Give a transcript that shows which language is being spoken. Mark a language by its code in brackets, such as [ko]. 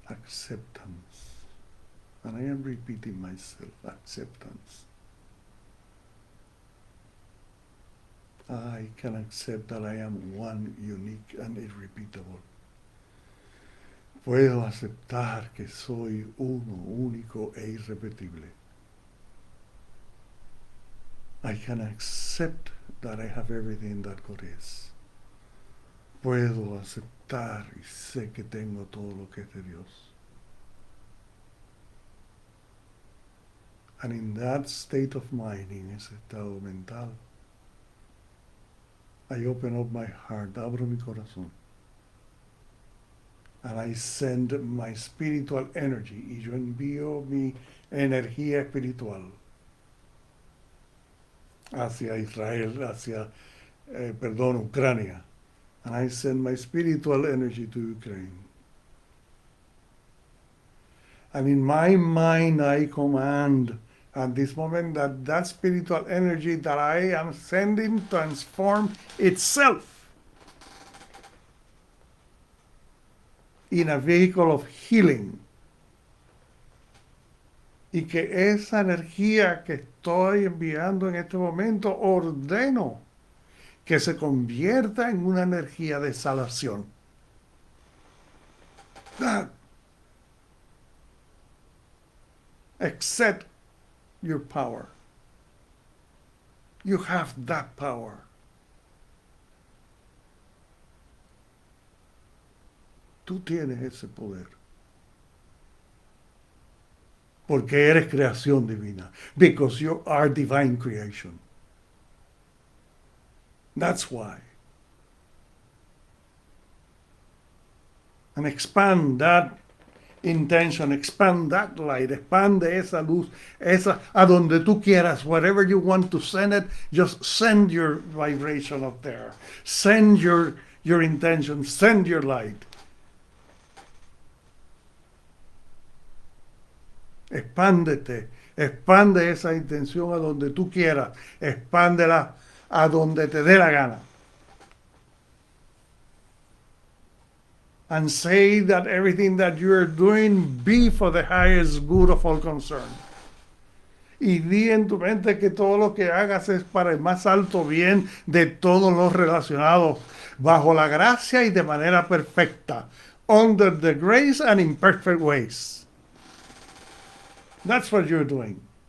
[en] acceptance. And I am repeating myself, acceptance. I can accept that I am one, unique and irrepeatable. [es] Puedo aceptar que soy uno, único e irrepetible. [en] I can accept that I have everything that God is. [es] Puedo aceptar y sé que tengo todo lo que es de Dios. [en] And in that state of mind, [es] en ese estado mental, [en] I open up my heart, [es] abro mi corazón. [en] And I send my spiritual energy, [es] y yo envío mi energía espiritual hacia Israel, hacia, Ucrania. [en] And I send my spiritual energy to Ukraine. And in my mind, I command at this moment that that spiritual energy that I am sending transform itself in a vehicle of healing. [es] Y que esa energía que estoy enviando en este momento ordeno que se convierta en una energía de sanación. [en] Accept your power. You have that power. [es] Tú tienes ese poder. Porque eres creación divina. [en] Because you are divine creation. That's why. And expand that intention, expand that light, [es] expande esa luz, esa a donde tú quieras, [en] wherever you want to send it, just send your vibration up there. Send your intention, send your light. [es] Expándete, expande esa intención a donde tú quieras, expándela a donde te dé la gana. [en] And say that everything that you are doing be for the highest good of all concerned. [es] Y di en tu mente que todo lo que hagas es para el más alto bien de todos los relacionados, bajo la gracia y de manera perfecta, [en] under the grace and in perfect ways. That's what you're doing.